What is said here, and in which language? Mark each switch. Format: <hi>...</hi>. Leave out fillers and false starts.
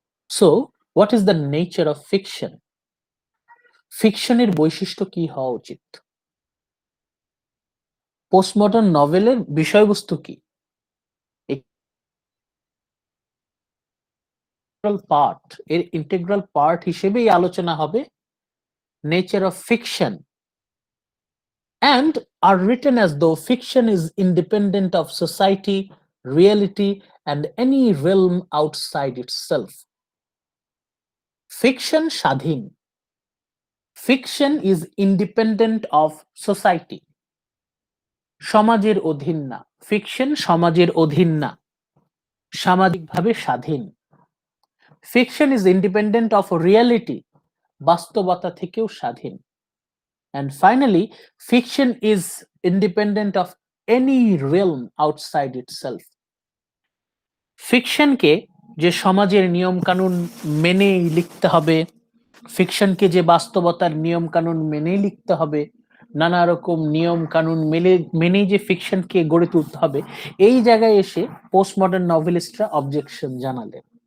<en>So what is the nature of fiction?</en> <bn>ফিকশনের বৈশিষ্ট্য কি হওয়া উচিত? পোস্টমডার্ন নভেলের বিষয়বস্তু কি? পার্ট, এর ইন্টিগ্রাল পার্ট হিসেবেই আলোচনা হবে</bn> <en>nature of fiction and are written as though fiction is independent of society, reality, and any realm outside itself.</en> <bn>Fiction স্বাধীন.</bn> <en>Fiction is independent of society.</en> <bn>সমাজের অধীন না. Fiction সমাজের অধীন না. সামাজিকভাবে স্বাধীন.</bn> <en>Fiction is independent of reality.</en> <bn>বাস্তবতা থেকেও স্বাধীন.</bn> <en>And finally, fiction is independent of any realm outside itself.</en> <bn>ফিকশনকে যে সমাজের নিয়ম কানুন মেনেই লিখতে হবে, ফিকশনকে যে বাস্তবতার নিয়ম কানুন মেনেই লিখতে হবে, নানা রকম নিয়ম কানুন মেনেই যে ফিকশনকে গড়ে তুলতে হবে, এই জায়গায় এসে পোস্ট মডার্ন নভেলিস্টরা অবজেকশন জানালেন।</bn>